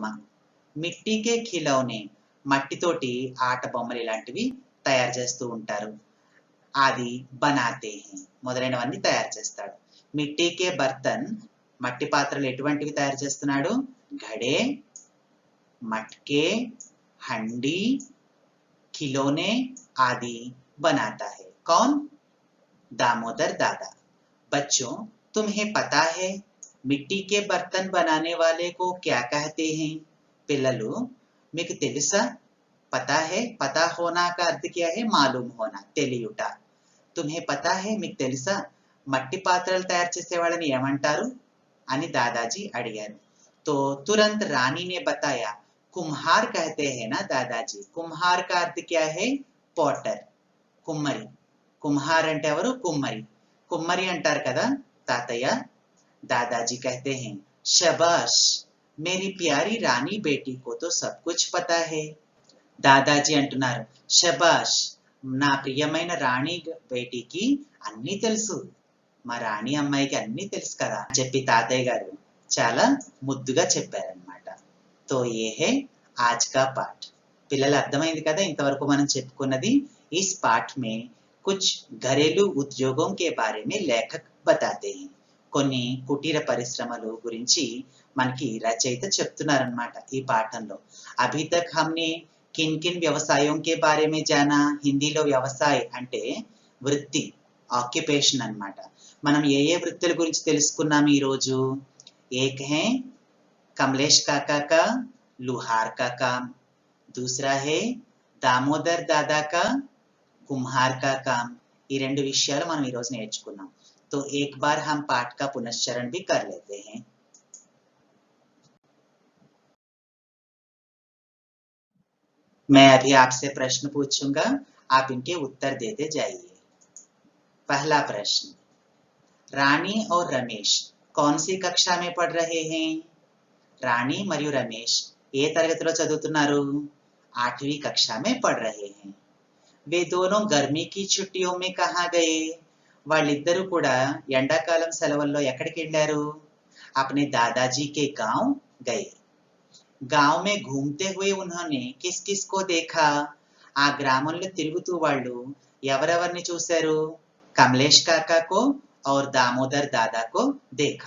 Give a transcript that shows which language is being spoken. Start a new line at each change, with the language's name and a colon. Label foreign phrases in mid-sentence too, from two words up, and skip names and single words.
Hindi: मिट्टी के खिलौने,
Telugu: మట్టితోటి ఆట బొమ్మలు ఇలాంటివి తయారు చేస్తూ ఉంటారు.
Hindi: आदि बनाते है,
Telugu: మొదలైనవన్నీ తయారు చేస్తాడు.
Hindi: मिट्टी के बर्तन,
Telugu: మట్టి పాత్రలు ఎటువంటివి తయారు చేస్తున్నాడు, ఘడే, మట్కే, హండి,
Hindi: खिलौने आदि बनाता है. कौन, दामोदर दादा. बच्चों, तुम्हें पता है मिट्टी के बर्तन बनाने वाले को क्या कहते हैं.
Telugu: पिल्ललू, మీకు తెలుసా,
Hindi: पता है, पता होना का अर्थ क्या है, मालूम होना, తెలియుట. तुम्हें पता है,
Telugu: మీకు తెలుసా మట్టి పాత్రలు తయారు చేసే వాళ్ళని ఏమంటారు అని దాదాజీ అడిగారు.
Hindi: तो तुरंत रानी ने बताया कुम्हार कहते हैं ना दादाजी. कुम्हार का अर्थ क्या है, पोटर,
Telugu: కుమ్మరి. కుమ్హార్ అంటే ఎవరు, కుమ్మరి. కుమ్మరి అంటారు కదా తాతయ్య.
Hindi: दादाजी कहते हैं शाबाश, मेरी प्यारी रानी बेटी को तो सब कुछ पता है.
Telugu: దాదాజీ అంటున్నారు షబాష్, నా ప్రియమైన రాణి బేటీకి అన్నీ తెలుసు, మా రాణి అమ్మాయికి అన్నీ తెలుసు కదా అని చెప్పి తాతయ్య గారు చాలా ముద్దుగా చెప్పారనమాట.
Hindi: तो ये है आज का पाठ.
Telugu: పిల్లలు అర్థమైంది కదా ఇంతవరకు మనం చెప్పుకున్నది.
Hindi: इस पाठ में कुछ घरेलू उद्योगम के बारे में लेखक बताते है.
Telugu: కొన్ని కుటీర పరిశ్రమలు గురించి మనకి రచయిత చెప్తున్నారనమాట ఈ పాఠంలో.
Hindi: अभी तक हमने किन किन व्यवसायम के बारे में जाना.
Telugu: హిందీలో వ్యవసాయ్ అంటే వృత్తి, ఆక్యుపేషన్ అన్నమాట. మనం ఏ వృత్తుల గురించి తెలుసుకున్నాం ఈ రోజు?
Hindi: एक है कमलेश काका का लुहार का काम, दूसरा है दामोदर दादा का कुम्हार का काम.
Telugu: ఈ రెండు విషయాలు మనం ఈ రోజు నేర్చుకున్నాం.
Hindi: तो एक बार हम पाठ का पुनश्चरण भी कर लेते हैं. मैं अभी आपसे प्रश्न पूछूंगा, आप इनके उत्तर देते जाइए. पहला प्रश्न, रानी और रमेश कौन सी कक्षा में पढ़ रहे हैं?
Telugu: रानी మరియు రమేష్ ఏ తరగతిలో చదువుతున్నారు?
Hindi: 8वीं कक्षा में पढ़ रहे हैं. वे दोनों गर्मी की छुट्टियों में कहाँ गए?
Telugu: వాళ్ళిద్దరూ కూడా ఎండాకాలం సెలవుల్లో ఎక్కడికి వెళ్ళారు?
Hindi: अपने दादाजी के गांव गए. गांव में घूमते हुए उन्होंने किस किस को देखा?
Telugu: ఆ గ్రామంలో తిరుగుతూ వాళ్ళు ఎవరెవరిని చూశారు?
Hindi: कमलेश काका को और दामोदर दादा को देखा.